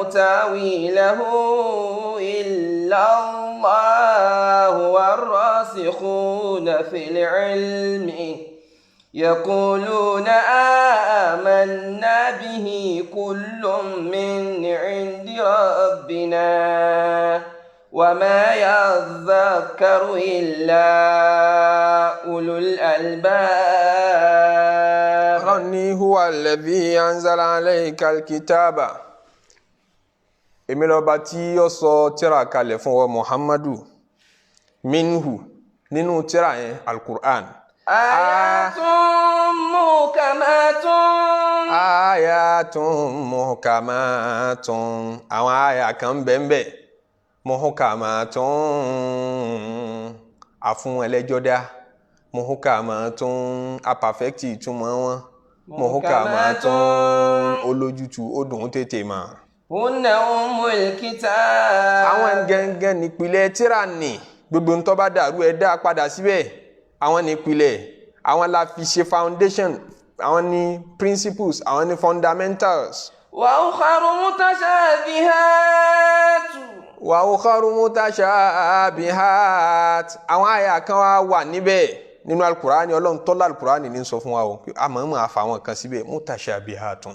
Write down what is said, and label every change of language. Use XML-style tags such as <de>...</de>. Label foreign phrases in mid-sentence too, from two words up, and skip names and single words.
<ar>تاويله إلا الله والراسخون في العلم يقولون آمنا به كل من عند ربنا وما يذكر إلا أولو الألباب هو الذي أنزل عليك الكتاب</ar> <yo>èmi lọ́ba tí ó sọ tírà kalẹ̀ fún wa Muhammadu minhu nínú tírà yẹn al-Qur'an</yo> <ar>آيات محكمات</ar> <yo>àwọn àyà kan bẹ́ẹ̀ muhkamatun àfún ẹlẹ́jọ́dá muhkamatun apàfẹ́kìtì ìtumọ̀ wọn muhkamatun olójútu ó dùn tètè mà.</yo> <ar>هن أم الكتاب.</ar> <yo>àwọn gẹ́gẹ́ nípìlẹ̀ tírà ni gbogbo ń tó bá dàrú ẹ dá padà síbẹ̀ àwọn nípìlẹ̀ àwọn la fi ṣe foundation àwọn ní principles àwọn ní fundamentals.</yo> <ar>وأخر</ar> <yo>mutashabihat àwọn àyà kan wà níbẹ̀ nínú alukurani ọlọ́run tọ́lá alukurani ní sọ fún wa o àmọ́ àfàwọn kan síbẹ̀ mutashabihatun</yo>